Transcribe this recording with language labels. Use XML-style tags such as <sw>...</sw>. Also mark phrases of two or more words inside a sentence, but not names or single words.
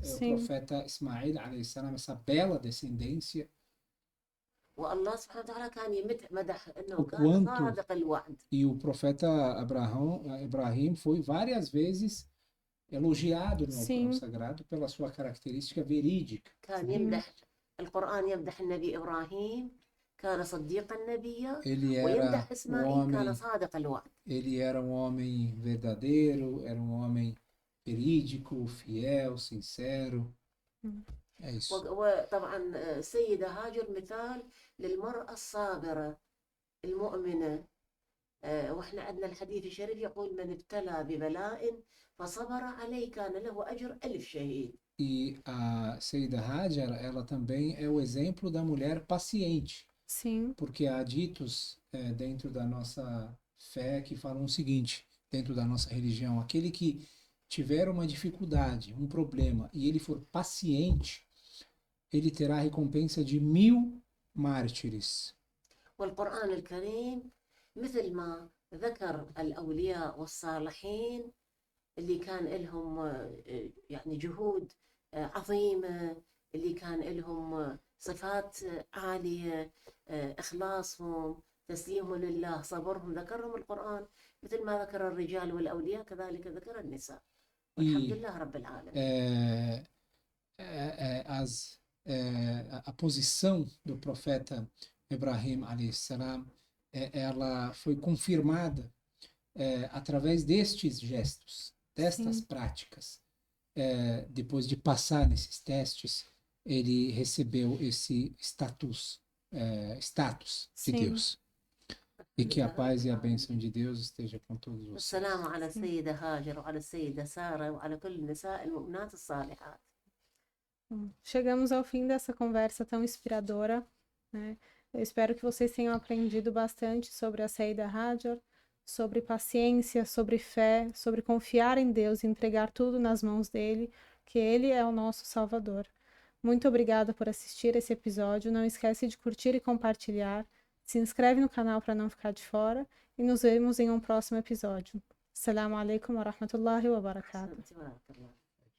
<pt>Sim. profeta Ismael,</pt> <ar>عليه السلام,</ar> <pt>essa bela descendência,</pt> <ar>والله سبحانه وتعالى كان مدح إنه</ar> <pt>O</pt> <ar>كان</ar> <pt>quanto-</pt> <ar>صادق الوعد.</ar> <pt>e o profeta Ibrahim foi várias vezes elogiado no Sim. Alcorão Sagrado pela sua característica verídica.</pt> <ar>كان يمدح القرآن، يمدح النبي إبراهيم كان صديق النبي،</ar> <pt>Ele era</pt> <ar>ويمدح</ar> <pt>um</pt> <ar>إسماعيل كان</ar> <pt>homem,</pt> <ar>صادق الوعد.</ar> <pt>ele era um homem verdadeiro, era um homem verídico, fiel, sincero. É isso.</pt> <ar>وطبعا السيدة هاجر مثال للمرأة الصابرة المؤمنة. واحنا عندنا الحديث الشريف يقول: من ابتلى ببلاء فصبر عليه كان له أجر 1000 شهيد.</ar> <pt>E a Seida Hajar, ela também é o exemplo da mulher paciente, Sim, porque há ditos dentro da nossa fé que falam o seguinte, dentro da nossa religião: aquele que tiver uma dificuldade, um problema, e ele for paciente, ele terá a recompensa de 1000 mártires.</pt> <ar>والقرآن الكريم مثل ما ذكر الأولياء والصالحين اللي كان لهم يعني جهود عظيمة، اللي كان لهم صفات عالية، إخلاصهم، تسليمهم لله، صبرهم، ذكرهم القرآن مثل ما ذكر الرجال والأولياء كذلك ذكر النساء. والحمد لله رب العالمين.</ar> <pt>A posição do profeta Ibrahim</pt> <ar>عليه السلام,</ar> <pt>ela foi confirmada através destes gestos, destas Sim. práticas. Depois de passar nesses testes, ele recebeu esse status de Sim. Deus. E que a paz e a bênção de Deus esteja com todos vocês.</pt> <ar>والسلام على السيدة هاجر وعلى السيدة سارة وعلى كل النساء المؤمنات الصالحات.</ar> <pt>Chegamos ao fim dessa conversa tão inspiradora, né? Eu espero que vocês tenham aprendido bastante sobre a Seida Hajar, sobre paciência, sobre fé, sobre confiar em Deus e entregar tudo nas mãos dele, que ele é o nosso Salvador. Muito obrigada por assistir esse episódio. Não esquece de curtir e compartilhar. Se inscreve no canal para não ficar de fora. E nos vemos em um próximo episódio.</pt> <ar>السلام عليكم ورحمة الله وبركاته. أحسنت، بارك الله.</ar>